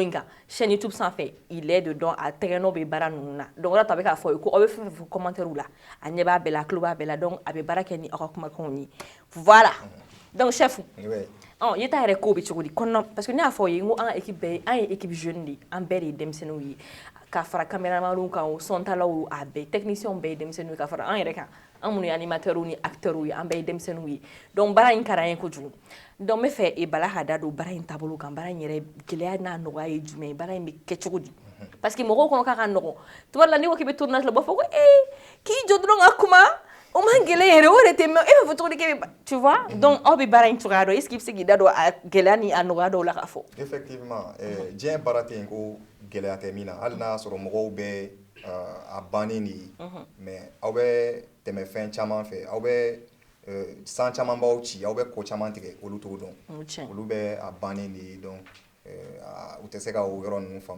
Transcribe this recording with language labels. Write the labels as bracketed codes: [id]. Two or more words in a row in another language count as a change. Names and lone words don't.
[bm] in kan chaîne YouTube sanfɛ [fr] il est dedans [bm] a tɛgɛnɔ bɛ baara ninnu na donc o de la to a bɛ k'a fɔ ye ko aw bɛ fɛn fɛn fɔ commentaire la a ɲɛ b'a bɛɛ la a tulo b'a bɛɛ la donc a bɛ baara kɛ ni aw ka kumakanw ye [fr] voilà donc [bm] chef yeta yɛrɛ ko bɛ cogo di kɔnɔ [fr] parce que [bm] ne y'a fɔ ye n ko an ka équipe bɛɛ an ye [fr] équipe jeune [bm] de an bɛɛ de ye denmisɛnninw ye ka fara caméramanw kan o sɔntalaw a bɛɛ techniciens bɛɛ ye denmisɛnninw ye ka fara an yɛrɛ kan an minnu ye animateurs ni acteurs ye an bɛɛ ye denmisɛnninw ye donc baara in ka d'an ye kojugu donc n bɛ fɛ Bala ka da don baara in taabolo kan baara in yɛrɛ gɛlɛya n'a nɔgɔya ye jumɛn ye baara in bɛ kɛ cogo di [fr] parce que [bm] mɔgɔw kɔnɔ k'a ka nɔgɔn tuma dɔ la n'i ko k'i bɛ tournage la u b'a fɔ ko k'i jɔ dɔrɔn ka kuma o man gɛlɛn yɛrɛ o de tɛ mɛn e bɛ fɔ cogo di k'e bɛ [fr] tu vois donc [bm] aw bɛ baara in cogoya dɔn [fr] est ce que [bm] i bɛ se k'i da don a gɛlɛya ni a nɔgɔya dɔw la k'a fɔ effectivement diɲɛ baara tɛ yen ko gɛlɛya tɛ min na hali n'a sɔrɔ mɔgɔw bɛ a bannen de ye mais aw bɛ tɛmɛ fɛn caman fɛ aw bɛ san caman b'aw ci aw bɛ ko caman tigɛ olu t'o dɔn olu bɛ a bannen de ye donc u tɛ se ka o yɔrɔ ninnu faamu